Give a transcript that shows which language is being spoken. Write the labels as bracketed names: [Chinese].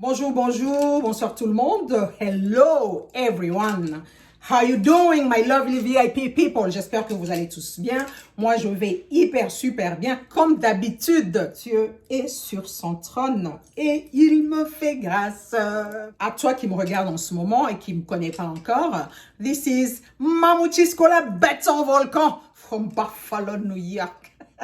[French] Bonjour, bonjour, bonsoir tout le monde. [English] Hello everyone. How you doing my lovely VIP people? [French] J'espère que vous allez tous bien. Moi, je vais hyper super bien. Comme d'habitude, Dieu est sur son trône et il me fait grâce. À toi qui me regarde en ce moment et qui ne me connaît pas encore, [English] this is Mamouchisco la bête en volcan from Buffalo, New York.